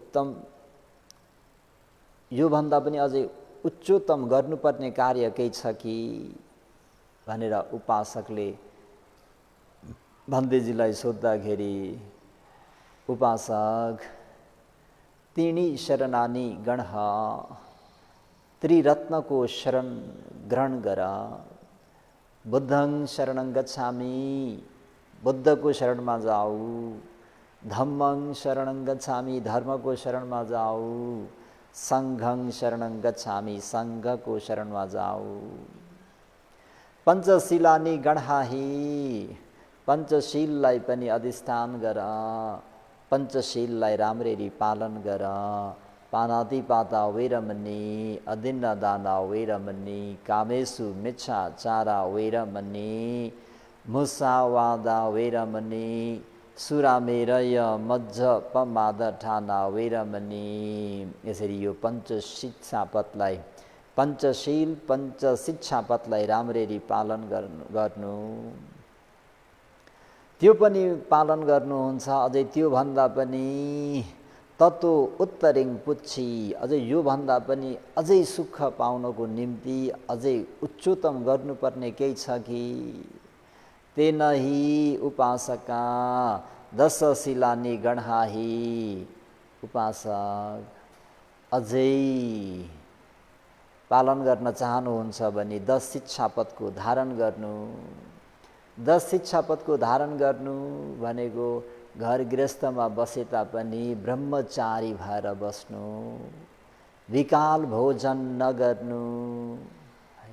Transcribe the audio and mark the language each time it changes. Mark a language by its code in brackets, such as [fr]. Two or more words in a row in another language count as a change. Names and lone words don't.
[ne] यो भन्दा पनि अझै उच्चतम गर्नुपर्ने कार्य केही छ कि भनेर उपासकले भन्तेजीलाई सोद्धाखेरि [pi] उपासक तीणी शरणानी गणः [ne] त्रिरत्नको शरण ग्रहण गर। [pi] बुद्धं शरणं गच्छामि, [ne] बुद्धको शरणमा जाऊ, [pi] धम्मं शरणं गच्छामि, [ne] धर्मको शरणमा जाऊ, [pi] संघं शरणं गच्छामि, [ne] संघको शरणमा जाऊ। [pi] पञ्चशीलानि गणहाहि, [ne] पञ्चशीललाई पनि अधिष्ठान गर, पञ्चशीललाई राम्ररी पालन गर। [pi] पानातिपाता वैरमणि, अदिन्न दाना वैरमणि, कामेषु मिच्छाचारा वैरमणि, मुसावादा वैरमणि, सुरामेरय मज्जपमादठाना वैरमणि। [ne] यसरी यो पञ्चशिक्षापथलाई, पञ्चशील पञ्चशिक्षापथलाई राम्ररी पालन गर्नु, त्यो पनि पालन गर्नुहुन्छ। अझै त्यो भन्दा पनि [pi] ततो उत्तरिङ पुच्छी, [ne] अझै यो भन्दा पनि अझै सुख पाउनको निम्ति अझै उच्चतम गर्नुपर्ने केही छ कि? [pi] तेन हि उपासका दशशीलानि गणहाहि। [ne] उपासक अझै पालन गर्न चाहनुहुन्छ भने 10 शिक्षापदको धारण गर्नु। 10 शिक्षापदको धारण गर्नु भनेको घर गृहस्थमा बसे तापनि ब्रह्मचारी भएर बस्नु, विकाल भोजन नगर्नु हैन।